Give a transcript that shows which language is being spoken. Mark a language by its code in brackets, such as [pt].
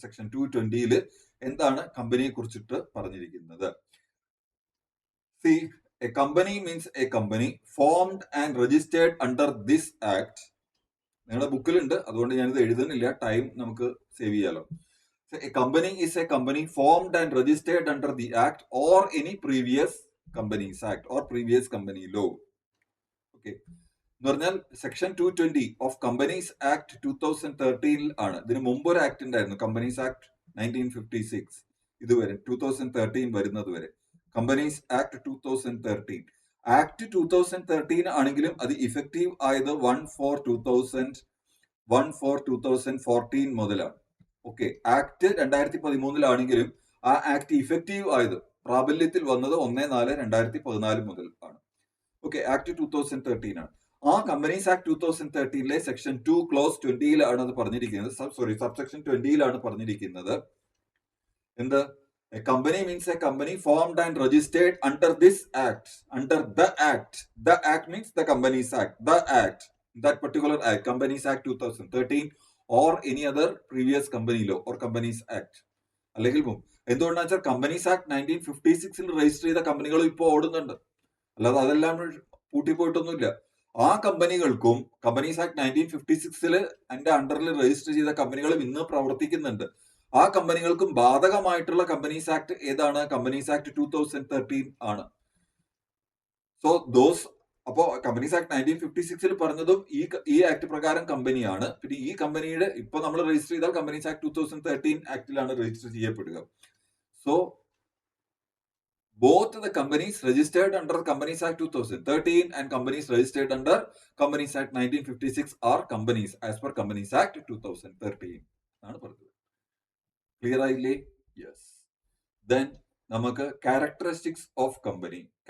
[ml] Section 220 എന്താണ് കമ്പനിയെ കുറിച്ചിട്ട് പറഞ്ഞിരിക്കുന്നത്? [en] C, a company means a company formed and registered under this act. [ml] നിങ്ങളുടെ ബുക്കിലുണ്ട്, അതുകൊണ്ട് ഞാനിത് എഴുതുന്നില്ല, ടൈം നമുക്ക് സേവ് ചെയ്യാലോ. [en] A company is a company formed and registered under the act or any previous companies act or previous company law. [ml] Okay, എന്ന് പറഞ്ഞാൽ section 220 of companies act 2013 ആണ്. ഇതിന് മുമ്പ് ഒരു ആക്ട് ഉണ്ടായിരുന്നു, കമ്പനീസ് ആക്ട് 1956. ഇതുവരെ 2013 വരുന്നത് വരെ കമ്പനീസ് ആക്ട് 2013. ആക്ട് 2013 ആണെങ്കിലും അത് ഇഫക്റ്റീവ് ആയത് 1/4/2014 മുതലാണ്. ഓക്കെ, ആക്ട് 2013 ആ ആക്ട് ഇഫക്റ്റീവ് ആയത്, പ്രാബല്യത്തിൽ വന്നത് 1/4/2014 മുതൽ ആണ്. ഓക്കെ, ആക്ട് 2013 ആണ്. ആ കമ്പനീസ് ആക്ട് 2013 സെക്ഷൻ 2 ക്ലോസ് 20 അത് പറഞ്ഞിരിക്കുന്നത്. സബ്സെക്ഷൻ 20 പറഞ്ഞിരിക്കുന്നത് എന്ത്? [en] A company means a company formed and registered under this act, under the act. The act means the Companies Act, the act, that particular act, Companies Act 2013 or any other previous company law or Companies Act. [ml] അല്ലെങ്കിൽ എന്തുകൊണ്ടാണെന്ന് വെച്ചാൽ companies act 1956 register ചെയ്ത കമ്പനികൾ ഇപ്പോൾ ഓടുന്നുണ്ട്, അല്ലാതെ അതെല്ലാം പൂട്ടിപ്പോയിട്ടൊന്നുമില്ല. ആ കമ്പനികൾക്കും കമ്പനീസ് ആക്ട് 1956 അതിന്റെ അണ്ടറിൽ രജിസ്റ്റർ ചെയ്ത കമ്പനികളും ഇന്ന് പ്രവർത്തിക്കുന്നുണ്ട്. ആ കമ്പനികൾക്കും ബാധകമായിട്ടുള്ള കമ്പനീസ് ആക്ട് ഏതാണ്? കമ്പനീസ് ആക്ട് 2013 ആണ്. സോ അപ്പോ കമ്പനീസ് ആക്ട് 1956 പറഞ്ഞതും ഈ ആക്ട് പ്രകാരം കമ്പനിയാണ്. പിന്നെ ഈ കമ്പനിയുടെ ഇപ്പൊ നമ്മൾ രജിസ്റ്റർ ചെയ്താൽ companies act 2013 ആക്ടിലാണ് register ചെയ്യപ്പെടുക. [en] so both the companies registered under Companies Act 2013 and companies registered under Companies Act 1956 are companies as per Companies Act 2013 [ml] ആണ് പറഞ്ഞത്. ക്ലിയർ ആയില്ലേ? യെസ്. ദെൻ നമുക്ക് ക്യാരക്ടറിസ്റ്റിക്സ് ഓഫ് കമ്പനി.